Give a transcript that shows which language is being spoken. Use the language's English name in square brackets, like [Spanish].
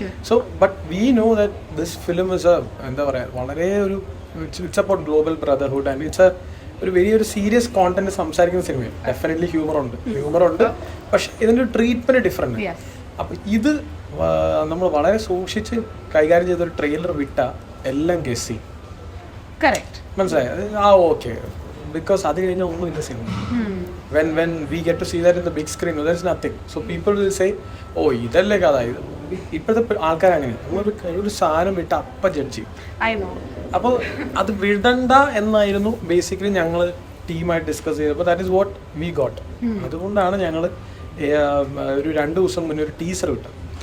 [English] so but we know that this film is [Malayalam] എന്താ പറയുക വളരെ ഒരു [English] it's about global brotherhood and it's [Malayalam] ഒരു വലിയൊരു സീരിയസ് കോണ്ടന്റ് സംസാരിക്കുന്ന സിനിമയാണ്. ഡെഫിനറ്റ്ലി ഹ്യൂമർ ഉണ്ട്, പക്ഷെ ഇതിൻ്റെ ഒരു ട്രീറ്റ്മെന്റ് ഡിഫറെന്റ്. അപ്പം ഇത് നമ്മൾ വളരെ സൂക്ഷിച്ച് കൈകാര്യം ചെയ്തൊരു ട്രെയിലർ വിട്ട എല്ലാം ഗസ് ചെയ്യും, മനസ്സിലായി? ഓക്കെ, ബിക്കോസ് അത് കഴിഞ്ഞാൽ ഒന്നുമില്ല cinema. [English] when we get to see that in the big screen, no, there's nothing. So people will say oh [Malayalam] ഇതല്ലേ കഥ. ഇപ്പോഴത്തെ ആൾക്കാരങ്ങനെ ഒരു സാധനം വിട്ട് അപ്പം ജഡ്ജ് ചെയ്യും. അപ്പോൾ അത് വിടണ്ട എന്നായിരുന്നു ബേസിക്കലി ഞങ്ങൾ ടീമായിട്ട് ഡിസ്കസ് ചെയ്തപ്പോൾ [English] That is what we got. [Malayalam] അതുകൊണ്ടാണ് ഞങ്ങൾ ഒരു 2 ദിവസം മുന്നേ ഒരു ടീസർ വിട്ടത്.